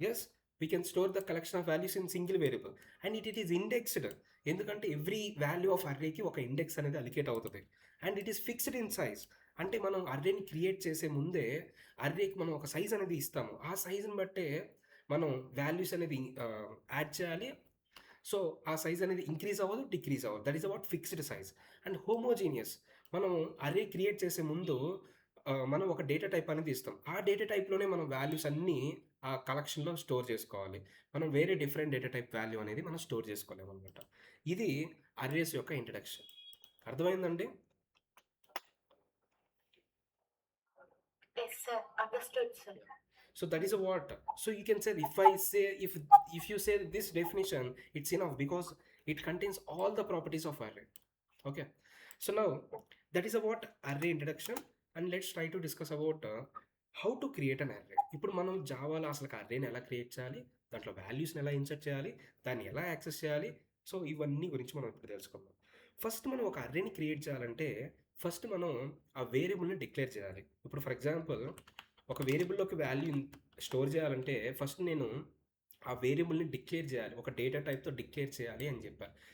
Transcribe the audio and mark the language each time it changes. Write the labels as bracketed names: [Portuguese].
[English] Yes, we can store the collection of values in single variable and it is indexed. [Telugu] ఎందుకంటే every value of అర్రేకి ఒక index అనేది allocate అవుతుంది. [English] And it is fixed in size. [Telugu] అంటే మనం అర్రేని create చేసే ముందే అర్రేకి మనం ఒక సైజ్ అనేది ఇస్తాము. ఆ సైజుని బట్టే మనం వాల్యూస్ అనేది యాడ్ చేయాలి. సో ఆ సైజ్ అనేది ఇంక్రీజ్ అవ్వదు, డిక్రీజ్ అవ్వదు. [English] That is about fixed size. [Telugu] And homogeneous, మనం అర్రే క్రియేట్ చేసే ముందు మనం ఒక డేటా టైప్ అనేది ఇస్తాం. ఆ డేటా టైప్లోనే మనం వాల్యూస్ అన్నీ ఆ కలెక్షన్లో స్టోర్ చేసుకోవాలి. మనం వేరే డిఫరెంట్ డేటా టైప్ వాల్యూ అనేది మనం స్టోర్ చేసుకోలేము అనమాట. ఇది అర్రేస్ యొక్క ఇంట్రడక్షన్. అర్థమైందండి? [English] Yes, sir. Understood, sir. So that is a what. So you can say if you say this definition, it's enough because it contains all the properties of array. Okay. So now that is about array introduction, and let's try to discuss about how to create an array. [Telugu] ఇప్పుడు మనం జావాలో అసలు అర్రేని ఎలా create చేయాలి, దాంట్లో వాల్యూస్ని ఎలా insert చేయాలి, దాన్ని ఎలా యాక్సెస్ చేయాలి, సో ఇవన్నీ గురించి మనం ఇప్పుడు తెలుసుకుందాం. ఫస్ట్ మనం ఒక అర్రేని క్రియేట్ చేయాలంటే ఫస్ట్ మనం ఆ వేరియబుల్ని డిక్లేర్ చేయాలి. ఇప్పుడు ఫర్ ఎగ్జాంపుల్ ఒక వేరియబుల్లోకి వాల్యూ స్టోర్ చేయాలంటే ఫస్ట్ నేను ఆ వేరియబుల్ని డిక్లేర్ చేయాలి, ఒక డేటా టైప్తో డిక్లేర్ చేయాలి అని చెప్పాను.